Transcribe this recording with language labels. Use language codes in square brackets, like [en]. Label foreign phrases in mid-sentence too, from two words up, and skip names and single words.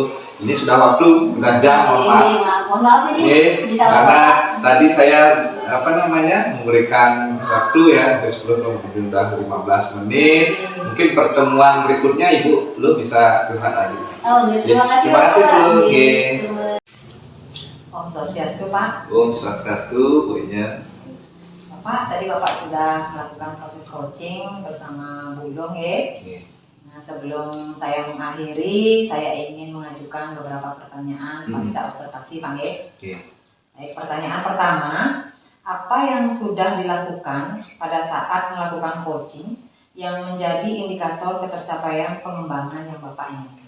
[id] Ini sudah waktu, sudah jam, mohon maaf ini. Karena tadi saya memberikan waktu ya, sebelum sudah 15 menit. Mungkin pertemuan berikutnya Ibu Buluh bisa curhat lagi. Terima kasih. Terima kasih Buluh. [ban] Om Swastiastu Pak. Om Swastiastu Bu Injen. [id] Pak, tadi Bapak sudah melakukan proses coaching bersama Bulung ya. Nah, sebelum saya mengakhiri, saya ingin mengajukan beberapa pertanyaan pasca observasi Pak ya. Baik, pertanyaan pertama, apa yang sudah dilakukan pada saat melakukan coaching yang menjadi indikator ketercapaian pengembangan yang Bapak inginkan?